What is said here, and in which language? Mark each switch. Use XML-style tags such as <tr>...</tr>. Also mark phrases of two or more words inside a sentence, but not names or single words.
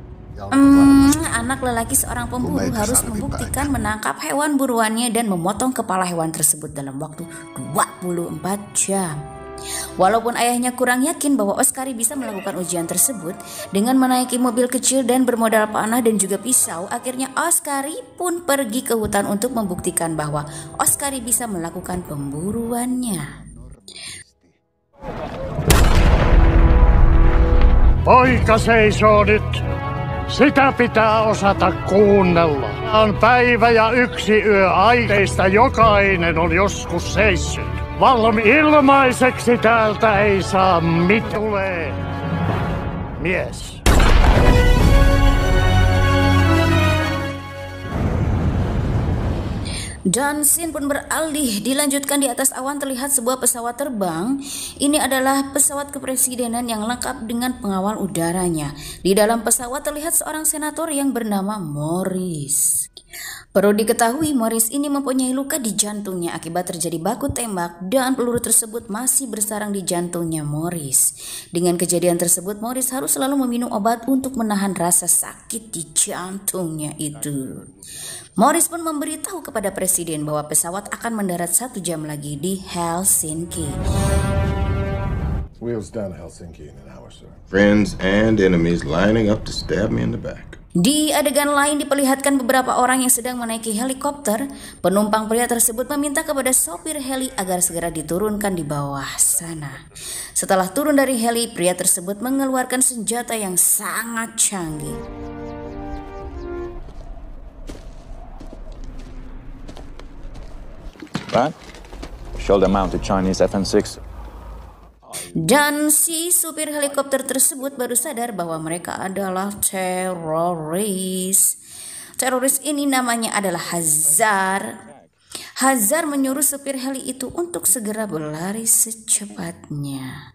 <id>Anak lelaki seorang pemburu harus membuktikan menangkap hewan buruannya dan memotong kepala hewan tersebut dalam waktu 24 jam. Walaupun ayahnya kurang yakin bahwa Oskari bisa melakukan ujian tersebut, dengan menaiki mobil kecil dan bermodal panah dan juga pisau, akhirnya Oskari pun pergi ke hutan untuk membuktikan bahwa Oskari bisa melakukan pemburuannya.</id> <fi>Poika seisoo nyt. Sitä pitää osata kuunnella. On päivä ja yksi yö aiteista jokainen on joskus seissyt. Ilmaiseksi täältä ei saa tulee mies.</fi> <id>Dan scene pun beralih, dilanjutkan di atas awan terlihat sebuah pesawat terbang. Ini adalah pesawat kepresidenan yang lengkap dengan pengawal udaranya. Di dalam pesawat terlihat seorang senator yang bernama Morris. Perlu diketahui, Morris ini mempunyai luka di jantungnya akibat terjadi baku tembak dan peluru tersebut masih bersarang di jantungnya Morris. Dengan kejadian tersebut, Morris harus selalu meminum obat untuk menahan rasa sakit di jantungnya itu. Morris pun memberitahu kepada presiden bahwa pesawat akan mendarat 1 jam lagi di Helsinki.</id> <en>Wheels down to Helsinki in an hour, sir. Friends and enemies lining up to stab me in the back.</en> <id>Di adegan lain diperlihatkan beberapa orang yang sedang menaiki helikopter. Penumpang pria tersebut meminta kepada sopir heli agar segera diturunkan di bawah sana. Setelah turun dari heli, pria tersebut mengeluarkan senjata yang sangat canggih.</id> <en>Right? Shoulder-mounted Chinese FN6.</en> <id>Dan si supir helikopter tersebut baru sadar bahwa mereka adalah teroris. Teroris ini namanya adalah Hazar. Hazar menyuruh supir heli itu untuk segera berlari secepatnya.</id>